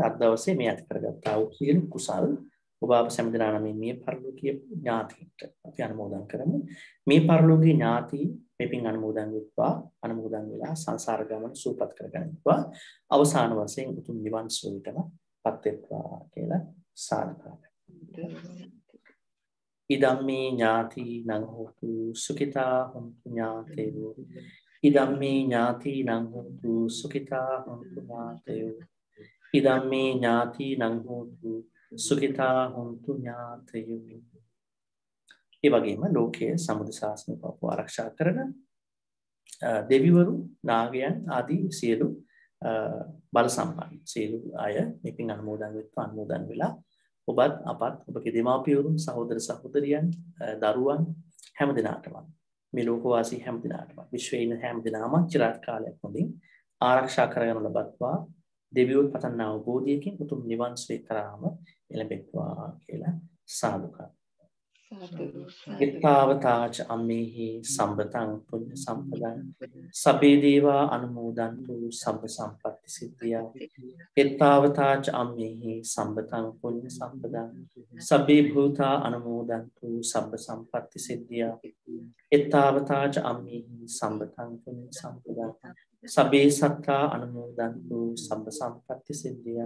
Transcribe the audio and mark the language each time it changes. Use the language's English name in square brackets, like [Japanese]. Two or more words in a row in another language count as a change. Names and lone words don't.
[Sinhala] අද දවසේ මේ ඇති කරගත්තා වූ සියලු කුසල් ඔබ අප සම්දනා නම් මේ පරලෝකීය ඥාතීන්ට අපි අනුමෝදන් කරමු. මේ පරලෝකීය ඥාති මෙපින් අනුමෝදන් වෙත්වා අනුමෝදන් වෙලා සංසාර ගමන සූපපත් කරගන්නවා. අවසාන වශයෙන් උතුම් නිවන් සුවයටම පත් වෙත්වා කියලා සාදුකාරය. [Pali] ඉදම්මේ ඥාති නං හෝතු සුඛිතා හොන්තු ඥාතේයෝ ඉදම්මේ ඥාති නං හෝතු සුඛිතා හොන්තු ඥාතේයෝ ඉදම්මේ ඥාති නං හෝතු සුඛිතා හොන්තු ඥාතේයෝ. [Sinhala] ඒ වගේම ලෝකයේ සමුද ශාසනය පව ආරක්ෂා කරන දෙවිවරු නාගයන් ආදී සියලු බල සම්පන්න සියලු අය මෙපින් අනුමෝදන් වෙත්වා අනුමෝදන් වෙලා ඔබත් අපත් ඔබගේ දෙමාපියවරුන් සහෝදර සහෝදරියන් දරුවන් හැම දිනාටම මේ ලෝකවාසී හැම දිනාටම විශ්වයේ ඉන්න හැම දිනාම චිරාත් කාලයක් හොඳින් ආරක්ෂා කරගෙන ලබත්වා දෙවියෝ පතන අවබෝධයකින් උතුම් නිවන් සුවය කරාම එළඹෙත්වා කියලා සාදුකාරය. [Pali] ඉත්තාවතාච අම්මේහි සම්බතං පුඤ්ඤ සම්පදං සබ්බේ දේවා අනුමෝදන්තු සබ්බ සම්පත්ති සිද්ධියා. ඉත්තාවතාච අම්මේහි සම්බතං පුඤ්ඤ සම්පදං සබ්බේ භූතා අනුමෝදන්තු සබ්බ සම්පත්ති සිද්ධියා. ඉත්තාවතාච අම්මේහි සම්බතං පුඤ්ඤ සම්පදං සබ්බේ සත්තා අනුමෝදන්තු සබ්බ සම්පත්ති සිද්ධියා.